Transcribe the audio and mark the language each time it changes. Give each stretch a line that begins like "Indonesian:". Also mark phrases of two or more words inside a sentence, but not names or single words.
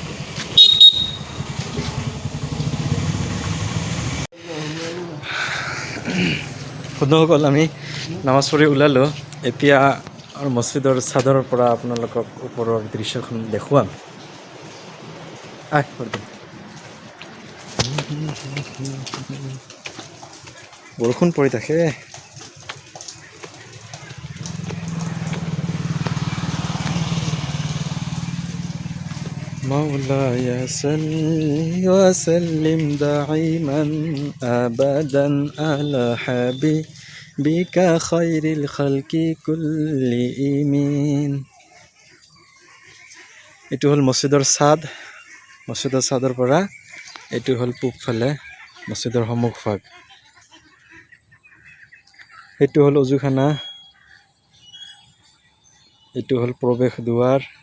Assamese: বন্ধুসকল আমি নামাজ পঢ়ি ওলালোঁ। এতিয়া মছজিদৰ চাদৰৰ পৰা আপোনালোকক ওপৰৰ দৃশ্যখন দেখুৱাম। বৰষুণ পৰি থাকে।
Arabic: مولاي صل وسلم دائما أبدا على حبيبك خير الخلق كلهم.
Assamese: এইটো হ'ল মছজিদৰ ছাদ। মছজিদৰ ছাদৰ পৰা এইটো হ'ল পূবফালে মছজিদৰ সন্মুখভাগ। এইটো হ'ল অজুখানা, এইটো হ'ল প্ৰৱেশ দুৱাৰ।